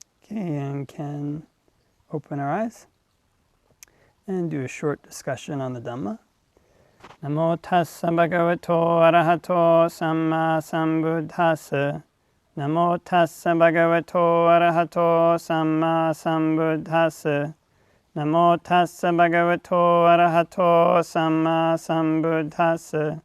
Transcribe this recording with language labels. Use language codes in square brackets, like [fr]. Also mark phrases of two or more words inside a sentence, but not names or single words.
[en] Okay, and can open our eyes and do a short discussion on the Dhamma. [pi] Namo tassa bhagavato arahato samma sambuddhassa. Namo tassa bhagavato arahato samma sambuddhassa. Namo tassa bhagavato arahato samma sambuddhassa.